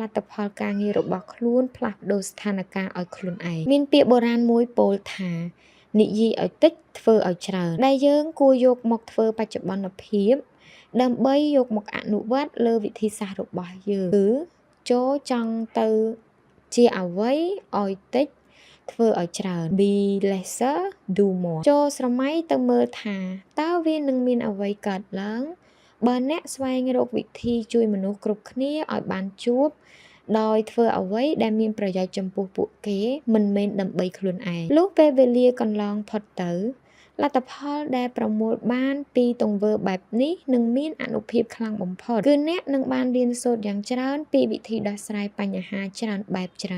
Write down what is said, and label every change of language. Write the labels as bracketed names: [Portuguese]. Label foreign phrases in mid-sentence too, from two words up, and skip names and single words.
[Khmer] ទ្ធផលការងាររបស់ខ្លួនផ្លាស់ប្ដូរស្ថានភាពឲ្យខ្លួនឯងមានពាក្យបុរាណមួយ ពោលថានិយាយឲ្យតិចធ្វើឲ្យច្រើនដែលយើងគួរយកមកធ្វើបច្ចុប្បន្នភាពដើម្បីយកមកអនុវត្តលើវិធីសាស្ត្ររបស់យើងគឺចូលចង់ទៅជាអ្វីឲ្យតិចធ្វើឲ្យច្រើន [English] be lesser do more [Khmer] ចូលស្រមៃទៅមើលថាតើវានឹងមានអ្វីកើតឡើងបើអ្នកស្វែងរកវិធីជួយមនុស្សគ្រប់គ្នាឲ្យបានជួប ដោយធ្វើអ្វីដែលមានប្រយោជន៍ចំពោះពួកគេមិនមែនដើម្បីខ្លួនឯងលុះពេលវេលាកន្លងផុតទៅលទ្ធផលដែលប្រមូលបានពីទង្វើបែបនេះនឹងមានអានុភាពខ្លាំងបំផុតគឺអ្នកនឹងបានរៀនសូត្រយ៉ាងច្រើនពីវិធីដោះស្រាយបញ្ហាច្រើនបែបច្រើន